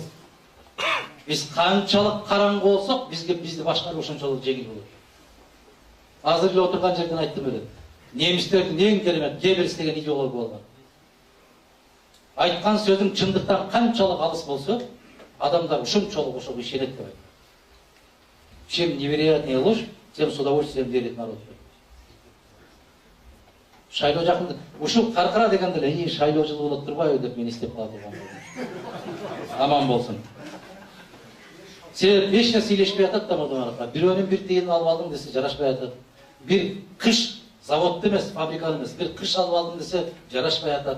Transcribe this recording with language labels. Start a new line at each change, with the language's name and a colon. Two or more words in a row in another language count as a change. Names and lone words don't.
Kyrgyz: Биз канчалык караңгы болсок, бизди башкаруу ошончолук жеңил болот. Азыр эле отурган жерден айттым эле. Немистердин эң керемет Геббельс деген идеологу болгон. Айткан сөзүң чындыктан канчалык алыс болсо, адамдар ушунчолук ошого ишенет деп айтты.
Russian: Чем невероятнее ложь, тем с удовольствием верит народ.
Kyrgyz: Шайлоо жакында ушул каркыра дегенде эле, шайлоо жылы болот турбайбы деп мен издеп кала турган. Аман болсун. Себеп эч нерсе илешпей атат да Мадумаровго. Бирөөнүн бир тыйынын алып алдым десе жарашпай атат. Бир кыш заводду эмес, фабриканы эмес, бир кыш алып алдым десе жарашпай атат.